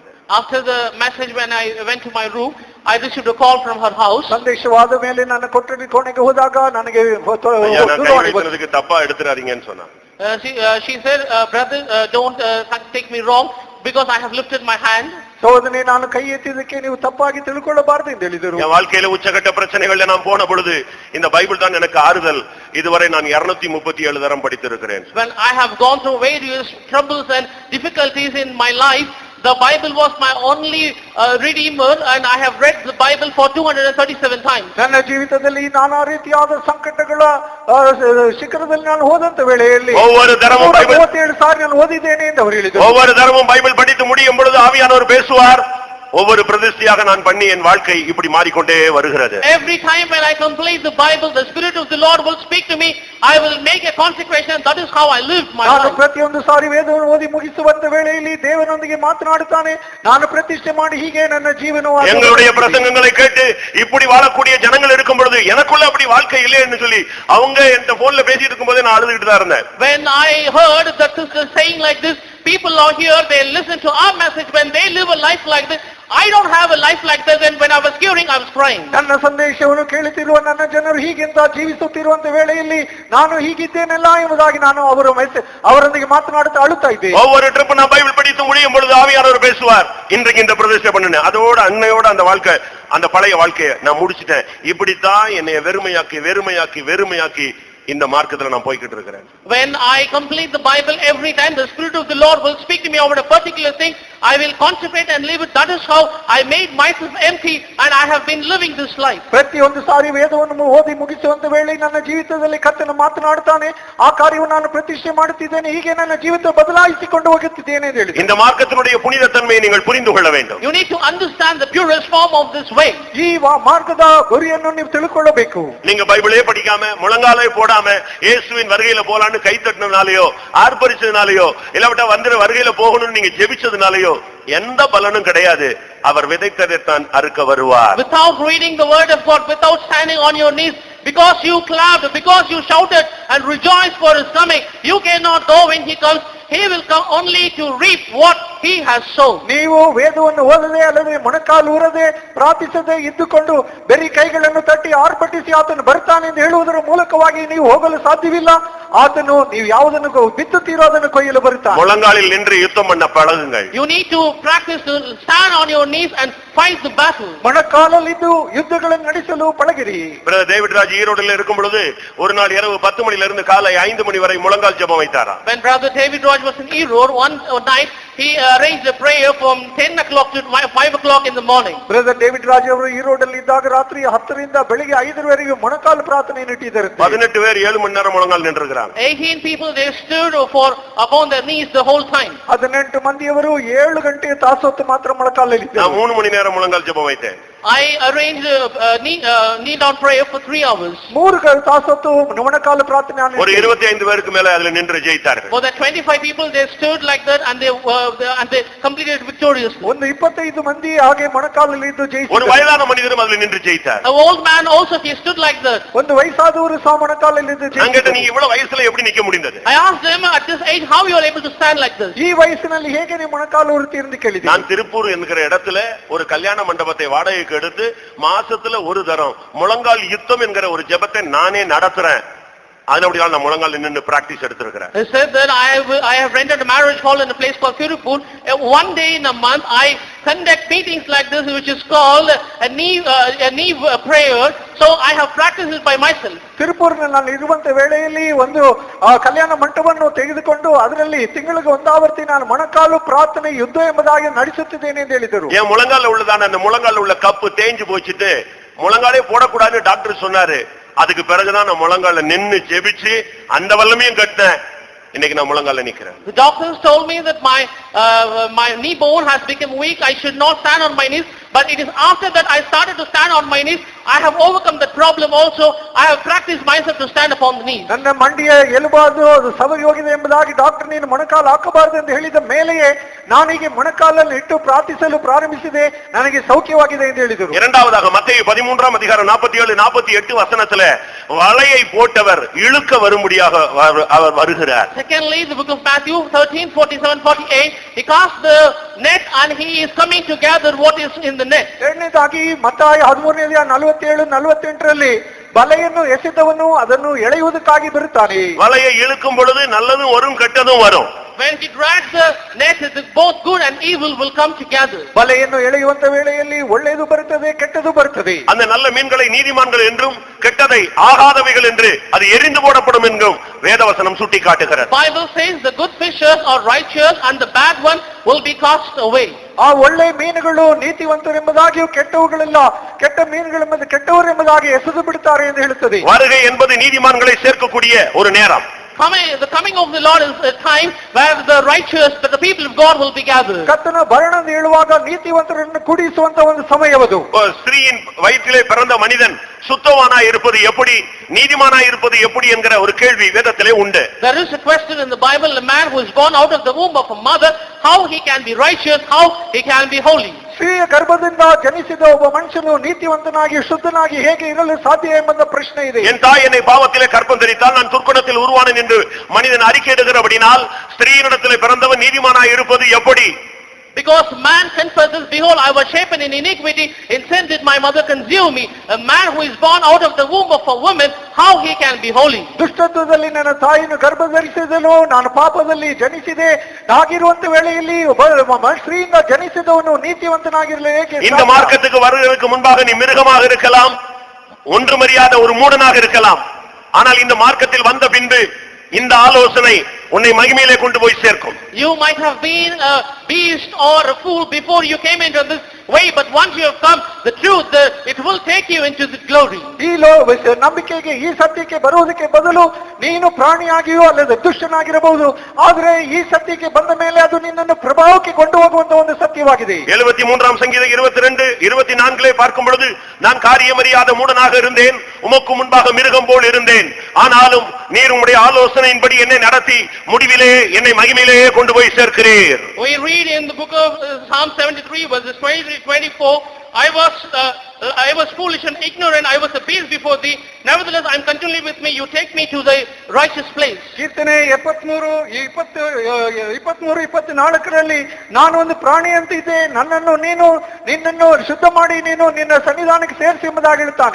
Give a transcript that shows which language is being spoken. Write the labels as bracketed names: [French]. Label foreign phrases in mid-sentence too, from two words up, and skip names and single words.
[English] After the message, when I went to my room, I received a call from her house. [Kannada] ಸಂದೇಶವಾದ ಮೇಲೆ ನನ್ನ ಕೊಠಡಿ ಕೋಣೆಗೆ ಹೋದಾಗ ನನಗೆ [Tamil] ஐயா, நான் கை வைக்கிறதுக்கு தப்பா எடுத்துறாதீங்கன்னு சொன்னா. [English] She said, brother, don't take me wrong because I have lifted my hand. [Kannada] ಸಹೋದರನೇ, ನಾನು ಕೈ ಎತ್ತಿದ್ದಕ್ಕೆ ನೀವು ತಪ್ಪಾಗಿ ತಿಳ್ಕೊಳ್ಳಬಾರದು ಎಂದು ಹೇಳಿದರು. [Tamil] என் வாழ்க்கையில உச்சகட்ட பிரச்சனைகள்ல நான் போன பொழுது இந்த பைபிள் தான் எனக்கு ஆறுதல். இதுவரை நான் 237 தரம் படித்திருக்கிறேன். [English] When I have gone through various troubles and difficulties in my life, the Bible was my only redeemer, and I have read the Bible for 237 times. [Kannada] ನನ್ನ ಜೀವಿತದಲ್ಲಿ ನಾನಾ ರೀತಿಯಾದ ಸಂಕಟಗಳ ಶಿಖರದಲ್ಲಿ ನಾನು ಹೋದಂತ ವೇಳೆಯಲ್ಲಿ [Tamil] ஒவ்வொரு தரமும் பைபிள் [Kannada] 37 ಸಾರಿ ನಾನು ಓದಿದ್ದೇನೆ ಎಂದು ಅವರು ಹೇಳಿದರು. [Tamil] ஒவ்வொரு தரமும் பைபிள் படித்து முடியும் பொழுது ஆவியானவர் பேசுவார். ஒவ்வொரு பிரதிஷ்டையாக நான் பண்ணி என் வாழ்க்கை இப்படி மாறிக்கொண்டே வருகிறது. [English] Every time when I complete the Bible, the Spirit of the Lord will speak to me. I will make a consecration. That is how I live my [Kannada] ನಾನು [English] life. [Kannada] ಪ್ರತಿಯೊಂದು ಸಾರಿ ವೇದವನ್ನು ಓದಿ ಮುಗಿಸುವಂತ ವೇಳೆಯಲ್ಲಿ ದೇವರೊಂದಿಗೆ ಮಾತನಾಡುತ್ತಾನೆ. ನಾನು ಪ್ರತಿಷ್ಠೆ ಮಾಡಿ ಹೀಗೆ ನನ್ನ ಜೀವನವನ್ನು [Tamil] எங்களுடைய பிரசங்கங்களை கேட்டு இப்படி வாழக்கூடிய ஜனங்கள் இருக்கும் பொழுது எனக்குள்ள அப்படி வாழ்க்கை இல்லைன்னு சொல்லி அவங்க என்கிட்ட போன்ல பேசிட்டு இருக்கும்போது நான் அழுதுகிட்டு தான் இருந்தேன். [English] When I heard the sister saying like this, people are here, they listen to our message. When they live a life like this, I don't have a life like that. And when I was hearing, I was crying. [Kannada] ನನ್ನ ಸಂದೇಶವನ್ನು ಕೇಳುತ್ತಿರುವ ನನ್ನ ಜನರು ಹೀಗಿಂತ ಜೀವಿಸುತ್ತಿರುವಂತ ವೇಳೆಯಲ್ಲಿ ನಾನು ಹೀಗಿದ್ದೇನಲ್ಲ ಎಂಬುದಾಗಿ ನಾನು ಅವರೊಂದಿಗೆ ಮಾತನಾಡುತ್ತಾ ಅಳುತ್ತಾ ಇದ್ದೆ. [Tamil] ஒவ்வொரு ட்ரிப் நான் பைபிள் படித்து முடியும் பொழுது ஆவியானவர் பேசுவார். இன்றைக்கு இந்த பிரதிஷ்டை பண்ணுனேன். அதோட அன்னையோட அந்த வாழ்க்கை, அந்த பழைய வாழ்க்கையை நான் முடிச்சிட்டேன். இப்படித்தான் என்னை வெறுமையாக்கி இந்த மார்க்கத்துல நான் போய்கிட்டு இருக்கிறேன். [English] When I complete the Bible, every time the Spirit of the Lord will speak to me over a particular thing, I will consecrate and live it. That is how I made myself empty, and I have been living this life. [Kannada] ಪ್ರತಿಯೊಂದು ಸಾರಿ ವೇದವನ್ನು ಓದಿ ಮುಗಿಸುವಂತ ವೇಳೆ ನನ್ನ ಜೀವಿತದಲ್ಲಿ ಕರ್ತನು ಮಾತನಾಡುತ್ತಾನೆ. ಆ ಕಾರ್ಯವನ್ನು ನಾನು ಪ್ರತಿಷ್ಠೆ ಮಾಡುತ್ತಿದ್ದೇನೆ. ಹೀಗೆ ನನ್ನ ಜೀವಿತ ಬದಲಾಯಿಸಿಕೊಂಡು ಹೋಗುತ್ತಿದ್ದೇನೆ ಎಂದು ಹೇಳಿದರು. [Tamil] இந்த மார்க்கத்தினுடைய புனித தன்மையை நீங்கள் புரிந்து கொள்ள வேண்டும். [English] You need to understand the purest form of this way. [Kannada] ಈ ಮಾರ್ಗದ ಗುರಿಯನ್ನು ನೀವು ತಿಳ್ಕೊಳ್ಳಬೇಕು. [Tamil] நீங்க பைபிளே படிக்காம முழங்காலே போடாம இயேசுவின் வருகையில போலான்னு கை தட்டினாலேயோ ஆர்ப்பரிச்சதுனாலயோ இல்லாவிட்டா வந்து வருகையில போகணும்னு நீங்க ஜெபிச்சதுனாலயோ எந்த பலனும் கிடையாது. அவர் விதைத்ததைத்தான் அறுக்க வருவார். [English] Without reading the word of God, without standing on your knees, because you clapped, because you shouted and rejoiced for his coming, you cannot go when he comes. He will come only to reap what he has sown. [Kannada] ನೀವು ವೇದವನ್ನು ಓದದೆ ಅಲ್ಲದೆ ಮೊಣಕಾಲು ಊರದೆ ಪ್ರಾರ್ಥಿಸದೆ ಇದ್ದುಕೊಂಡು ಬರೀ ಕೈಗಳನ್ನು ತಟ್ಟಿ ಆರ್ಭಟಿಸಿ ಆತನು ಬರ್ತಾನೆ ಎಂದು ಹೇಳುವುದರ ಮೂಲಕವಾಗಿ ನೀವು ಹೋಗಲು ಸಾಧ್ಯವಿಲ್ಲ. ಆತನು ನೀವು ಯಾವುದನ್ನು ಬಿತ್ತುತ್ತೀರೋ ಅದನ್ನು ಕೊಯ್ಯಲು ಬರುತ್ತಾನೆ. [Tamil] முழங்காலில் நின்று யுத்தம் பண்ண பழகுங்கள். [English] You need to practice to stand on your knees and fight the battle. [Kannada] ಮೊಣಕಾಲಲ್ಲಿದ್ದು ಯುದ್ಧಗಳನ್ನು ನಡೆಸಲು ಪಳಗಿರಿ. [Tamil] பிரதர் டேவிட் ராஜ் ஈரோடில் இருக்கும் பொழுது ஒரு நாள் இரவு 10 மணியிலிருந்து காலை 5 மணி வரை முழங்கால் ஜெபம் வைத்தாராம். [English] When brother David Raj was in Erode, one night he arranged a prayer from 10 o'clock to 5 o'clock in the morning. [Kannada] ಬ್ರದರ್ ಡೇವಿಡ್ ರಾಜ್ ಅವರು ಈರೋಡಲ್ಲಿ ಇದ್ದಾಗ ರಾತ್ರಿ 10 ರಿಂದ ಬೆಳಿಗ್ಗೆ 5 ಮೊಣಕಾಲು ಪ್ರಾರ್ಥನೆಯನ್ನು ಇಟ್ಟಿದ್ದಾರೆ. [Tamil] 18 பேர் 7 மணி நேரம் முழங்கால் நின்றுகிறாங்க. [English] 18 people, they stood for upon their knees the whole time. [Kannada] 18 ಮಂದಿಯವರು 7 ಗಂಟೆ ತಾಸೊತ್ತು ಮಾತ್ರ ಮೊಣಕಾಲಲ್ಲಿ ಇದ್ದರು. [Tamil] நான் 3 மணி நேரம் முழங்கால் ஜெபம் வைத்தேன். [English] I arranged kneel down prayer for 3 hours. [Kannada] 3 ತಾಸೊತ್ತು ಮೊಣಕಾಲು ಪ್ರಾರ್ಥನೆ [Tamil] ஒரு 25 பேருக்கு மேல அதுல நின்று ஜெயித்தார்கள். [English] For the 25 people, they stood like that and they completed victoriously. [Kannada] ಒಂದು 25 ಮಂದಿ ಹಾಗೆ ಮೊಣಕಾಲಲ್ಲಿ ಇದ್ದು [Tamil] ஒரு [Kannada] ಜಯಿಸಿದರು. [Tamil] வயதான மனிதரும் அதுல நின்று ஜெயித்தார். [English] An old man also, he stood like that. [Kannada] ಒಂದು ವಯಸ್ಸಾದವರು ಸಹ ಮೊಣಕಾಲಲ್ಲಿ ಇದ್ದು [Tamil] நான் கேட்டேன், நீ [Kannada] ಜಯಿಸಿದರು. [Tamil] இவ்வளவு வயசுல எப்படி நிக்க முடிந்தது? [English] I asked them at this age, how you are able to stand like this? [Kannada] ಈ ವಯಸ್ಸಿನಲ್ಲಿ ಹೇಗೆ ನೀವು ಮೊಣಕಾಲು ಉರುತ್ತಿ ಎಂದು ಕೇಳಿದೆ. [Tamil] நான் திருப்பூர் என்கிற இடத்துல ஒரு கல்யாண மண்டபத்தை வாடகைக்கு எடுத்து மாசத்துல ஒரு தரம் முழங்கால் யுத்தம் என்கிற ஒரு ஜெபத்தை நானே நடத்துறேன். அதனால நான் முழங்கால் நின்னு பிராக்டிஸ் எடுத்திருக்கிறேன். [English] He said that I have rented a marriage hall in a place called Tirupur. One day in a month I conduct meetings like this, which is called a knee prayer. So I have practiced it by myself. [Kannada] ತಿರುಪೂರಿನಲ್ಲಿ ನಾನು ಇರುವಂತ ವೇಳೆಯಲ್ಲಿ ಒಂದು ಕಲ್ಯಾಣ ಮಂಟಪವನ್ನು ತೆಗೆದುಕೊಂಡು ಅದರಲ್ಲಿ ತಿಂಗಳಿಗೆ ಒಂದಾವರ್ತಿ ನಾನು ಮೊಣಕಾಲು ಪ್ರಾರ್ಥನೆ ಯುದ್ಧ ಎಂಬುದಾಗಿ ನಡೆಸುತ್ತಿದ್ದೇನೆ ಎಂದು ಹೇಳಿದರು. [Tamil] என் முழங்கால உள்ளதான அந்த முழங்கால உள்ள கப்பு தேஞ்சு போச்சுட்டு முழங்காலே போடக்கூடாதுன்னு டாக்டர் சொன்னாரு. அதுக்கு பிறகுதான் நான் முழங்கால நின்னு ஜெபிச்சு அந்த வல்லமையும் கட்டினேன். இன்னைக்கு நான் முழங்கால நிக்கிறேன். [English] The doctors told me that my knee bone has become weak. I should not stand on my knees. But it is after that I started to stand on my knees. I have overcome that problem also. I have practiced myself to stand upon the knees. [Kannada] ನನ್ನ ಮಂಡಿಯ ಎಲುಬಾದು ಅದು ಸವರಿ ಹೋಗಿದೆ ಎಂಬುದಾಗಿ ಡಾಕ್ಟರ್ ನೀನು ಮೊಣಕಾಲು ಹಾಕಬಾರದು ಎಂದು ಹೇಳಿದ ಮೇಲೆಯೇ ನಾನೀಗ ಮೊಣಕಾಲನ್ನು ಇಟ್ಟು ಪ್ರಾರ್ಥಿಸಲು ಪ್ರಾರಂಭಿಸಿದೆ. ನನಗೆ ಸೌಖ್ಯವಾಗಿದೆ ಎಂದು ಹೇಳಿದರು. [Tamil] இரண்டாவதாக மத்தேயு 13ஆம் அதிகாரம் 47 48 வசனத்துல வலையை போட்டவர் இழுக்க வரும்படியாக அவர் வருகிறார். [English] Secondly, the book of Matthew 13, 47, 48, he cast the net and he is coming to gather what is in the net. [Kannada] ಎರಡನೇದಾಗಿ ಮತ್ತಾಯ 13ನೇ 47 48ರಲ್ಲಿ ಬಲೆಯನ್ನು ಎಸೆದವನು ಅದನ್ನು ಎಳೆಯುವುದಕ್ಕಾಗಿ ಬರುತ್ತಾನೆ. [Tamil] வலையை இழுக்கும் பொழுது நல்லதும் வரும் கெட்டதும் வரும். [English] When he drags the net, both good and evil will come together. [Kannada] ಬಲೆಯನ್ನು ಎಳೆಯುವಂತ ವೇಳೆಯಲ್ಲಿ ಒಳ್ಳೆಯದು ಬರುತ್ತದೆ ಕೆಟ್ಟದು ಬರುತ್ತದೆ. [Tamil] அந்த நல்ல மீன்களை நீதிமான்கள் என்றும் கெட்டதை ஆகாதவைகள் என்று அது எரிந்து போடப்படும் என்றும் வேதவசனம் சுட்டி காட்டுகிறது. [English] Bible says the good fishers are righteous and the bad one will be cast away. [Kannada] ಆ ಒಳ್ಳೆ ಮೀನುಗಳು ನೀತಿವಂತರೆಂಬುದಾಗಿಯೂ ಕೆಟ್ಟವುಗಳೆಲ್ಲ ಕೆಟ್ಟ ಮೀನುಗಳೆಂಬುದು ಕೆಟ್ಟವರು ಎಂಬುದಾಗಿ ಎಸೆದು ಬಿಡುತ್ತಾರೆ ಎಂದು ಹೇಳುತ್ತದೆ. [Tamil] வருகை என்பது நீதிமான்களை சேர்க்கக்கூடிய ஒரு நேரம். [English] The coming of the Lord is a time where the righteous, that the people of God will be gathered. [Kannada] ಕರ್ತನ ಬರಣ ಎಂದು ಹೇಳುವಾಗ ನೀತಿವಂತರನ್ನು ಕೂಡಿಸುವಂತ ಒಂದು ಸಮಯವದು. [Tamil] ஸ்திரீயின் வயிற்றிலே பிறந்த மனிதன் சுத்தவானா இருப்பது எப்படி, நீதிமானா இருப்பது எப்படி என்கிற ஒரு கேள்வி வேதத்திலே உண்டு. [English] There is a question in the Bible, a man who is born out of the womb of a mother, how he can be righteous, how he can be holy. [Kannada] ಸ್ತ್ರೀಯ ಗರ್ಭದಿಂದ ಜನಿಸಿದ ಒಬ್ಬ ಮನುಷ್ಯನು ನೀತಿವಂತನಾಗಿ ಶುದ್ಧನಾಗಿ ಹೇಗೆ ಇರಲು ಸಾಧ್ಯ ಎಂಬ ಪ್ರಶ್ನೆ ಇದೆ. [Tamil] என் தாய் என்னை பாவத்திலே கற்பம் தரித்தால் நான் துர்க்குணத்தில் உருவானேன் என்று மனிதன் அறிக்கையிடுகிறபடினால் ஸ்திரீயினிடத்திலே பிறந்தவன் நீதிமானாய் இருப்பது எப்படி? [English] Because man confesses, behold, I was shapen in iniquity, in sin did my mother consume me. A man who is born out of the womb of a woman, how he can be holy? [Kannada] ದುಷ್ಟತ್ವದಲ್ಲಿ ನನ್ನ ತಾಯಿಯನ್ನು ಗರ್ಭ ಧರಿಸಿದನು, ನಾನು ಪಾಪದಲ್ಲಿ ಜನಿಸಿದೆ. ಹಾಗಿರುವಂತ ವೇಳೆಯಲ್ಲಿ ಸ್ತ್ರೀಯಿಂದ ಜನಿಸಿದವನು ನೀತಿವಂತನಾಗಿರಲು ಹೇಗೆ? [Tamil] இந்த மார்க்கத்துக்கு வருவதற்கு முன்பாக நீ மிருகமாக இருக்கலாம், ஒன்றுமறியாத ஒரு மூடனாக இருக்கலாம். ஆனால் இந்த மார்க்கத்தில் வந்த பின்பு இந்த ஆலோசனை உன்னை மகிமையிலே கொண்டு போய் சேர்க்கும். [English] You might have been a beast or a fool before you came into this way, but once you have come, the truth, it will take you into the glory. [Kannada] ಈ ನಂಬಿಕೆಗೆ ಈ ಸತ್ಯಕ್ಕೆ ಬರುವುದಕ್ಕೆ ಬದಲು ನೀನು ಪ್ರಾಣಿಯಾಗಿಯೋ ಅಲ್ಲದೆ ದುಷ್ಟನಾಗಿರಬಹುದು, ಆದರೆ ಈ ಸತ್ಯಕ್ಕೆ ಬಂದ ಮೇಲೆ ಅದು ನಿನ್ನನ್ನು ಪ್ರಭಾವಕ್ಕೆ ಕೊಂಡು ಹೋಗುವಂತ ಒಂದು ಸತ್ಯವಾಗಿದೆ. [Tamil] 73ஆம் சங்கீதம் 22 24 பார்க்கும் பொழுது நான் காரியமறியாத மூடனாக இருந்தேன், உமக்கு முன்பாக மிருகம் போல் இருந்தேன், ஆனாலும் நீர் உம்முடைய ஆலோசனையின்படி என்னை நடத்தி முடிவிலே என்னை மகிமையிலே கொண்டு போய் சேர்க்கிறீர். [English] We read in the book of Psalm 73 verses 23-24, I was foolish and ignorant, I was a beast before thee, nevertheless I am continually with me, you take me to the righteous place. [Kannada] ಕೀರ್ತನೆ 23-24ರಲ್ಲಿ ನಾನು ಒಂದು ಪ್ರಾಣಿ ಅಂತ ಇದ್ದೆ, ನಿನ್ನನ್ನು ಶುದ್ಧ ಮಾಡಿ ನೀನು ನಿನ್ನ ಸನ್ನಿಧಾನಕ್ಕೆ ಸೇರಿಸಿ ಎಂಬುದಾಗಿ ಹೇಳ್ತಾನೆ.